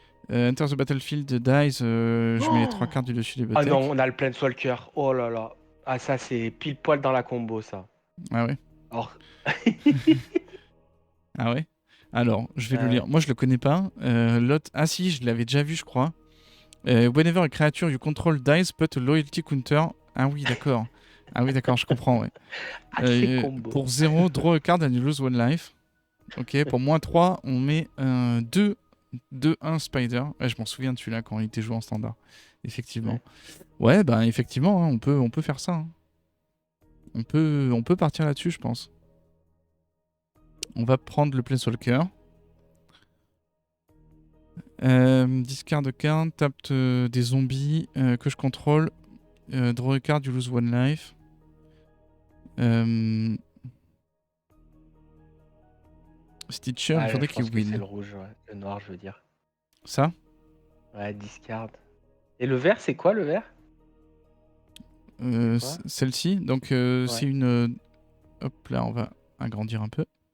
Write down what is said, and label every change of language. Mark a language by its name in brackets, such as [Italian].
[English] Enter the battlefield dies. [French] Je mets les 3 cartes du dessus des Ah butteck. non, on a le Planeswalker. Oh là là. Ah, ça, c'est pile poil dans la combo, ça. Ah ouais. [English] Or. [French] Ah ouais. Alors, je vais le lire. Moi, je le connais pas. L'autre. Ah si, je l'avais déjà vu, je crois. [English] Whenever a creature you control dies, put a loyalty counter. [French] Ah oui, d'accord. Je comprends, ouais. Combo. Pour 0, [English] draw a card and you lose 1 life. [French] Ok, pour moins 3, on met 2-1 Spider. Ouais, je m'en souviens de celui-là quand il était joué en standard. Effectivement. Ouais, bah effectivement, hein, on peut faire ça. Hein. On peut partir là-dessus, je pense. On va prendre le Planeswalker. [English] Discard a card, [French] tape des zombies que je contrôle. [English] Draw a card, you lose 1 life. [French] Stitcher, il faudrait qu'il win. C'est le rouge, ouais. Le noir, je veux dire. Ça? Ouais, discard. Et le vert, c'est quoi le vert? Celle-ci. Donc, c'est une. Hop là, on va agrandir un peu.